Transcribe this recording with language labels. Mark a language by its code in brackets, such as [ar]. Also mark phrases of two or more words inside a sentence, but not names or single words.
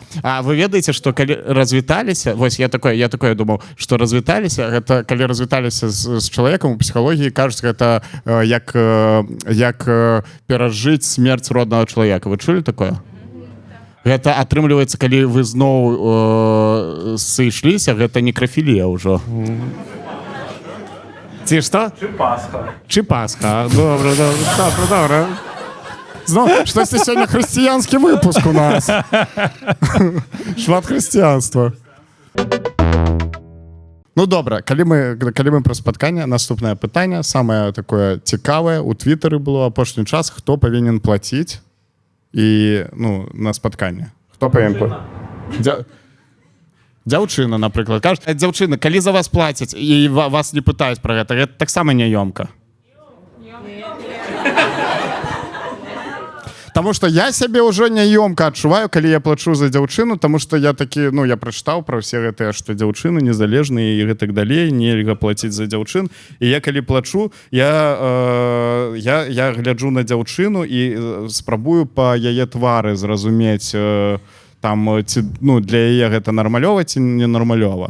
[be] А вы ведаеце, што калі развіталіся, вось я такое думаў, што развіталіся, гэта калі развіталіся з чалавекам у псіхалогіі, кажуць, гэта як перажыць смерць роднага чалавека. Вы чулі такое? Гэта атрымліваецца, калі вы зноў сышліся, гэта некрафілія ўжо. Ці што? [uk] Чи Пасха. Добре. Знову, штось сьогодні християнський випуск у нас. [be] Шмат християнства. [uk] Ну добре, калі ми про спаткання, наступне питання, саме таке цікаве, у Твіттері було [be] апошній час, [uk] хто повинен платити і, ну, на спаткання. Хто повинен платити? Дзяўчына, наприклад, кажуть, дзяўчына, калі за вас платять і вас не питають про гэта, гэта так само няёмка. [ru] Тому что я себе уже [be] няёмка адчуваю, калі я плачу за дзяўчыну, тому что я такі, ну, я прачытаў пра ўсе гэтыя, што дзяўчыны незалежныя і гэтак далей, нельга плаціць за дзяўчын. І я калі плачу, я гляджу на дзяўчыну і спрабую па яе твары зразумець, там, ці, ну, для яе гэта нармалёва ці не нармалёва.